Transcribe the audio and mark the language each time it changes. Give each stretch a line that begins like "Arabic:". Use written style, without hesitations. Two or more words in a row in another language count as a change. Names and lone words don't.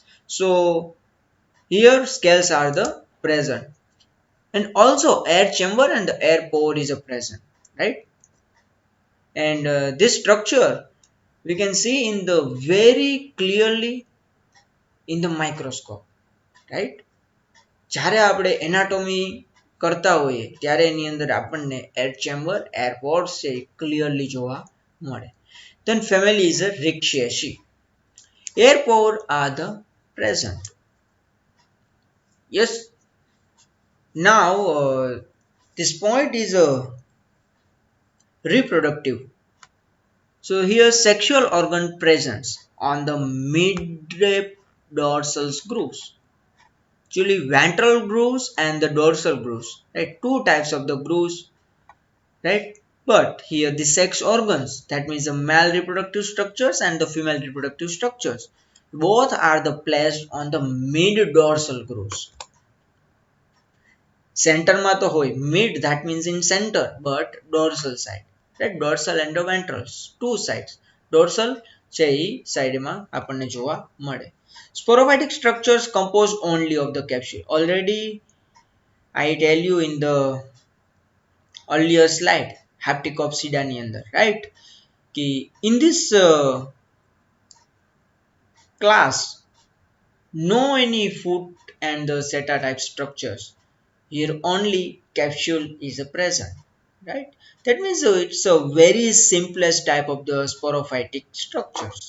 English: So here scales are the present, and also air chamber and the air pore is a present, right? And this structure we can see in the very clearly in the microscope, right?
Gujarati: જ્યારે આપણે એનાટોમી કરતા હોઈએ ત્યારે એની અંદર આપણને
English: air chamber air ports
Gujarati: છે ક્લિયરલી જોવા મળે.
English: Then family is a Rixiaceae. Air pore are the present. Yes, now this point is reproductive. So here sexual organ presence on the mid dorsal grooves. Actually ventral grooves and the dorsal grooves. Right? Two types of the grooves, right? But here the sex organs, that means the male reproductive structures and the female reproductive structures. Both are the placed on the mid dorsal grooves.
Gujarati: સેન્ટરમાં તો હોય
English: mid, that means in center, but dorsal side, right? dorsal and the ventrals, two sides.
Gujarati: dorsal છે એ સાઈડમાં આપણને જોવા મળે.
English: Sporophytic structures composed only of the capsule. Already I tell you in the earlier slide hapticopsida
Gujarati: ની અંદર,
English: right? કે in this class no any foot and the seta type structures. Here only capsule is present, right? That means it's a very simplest type of the sporophytic structures.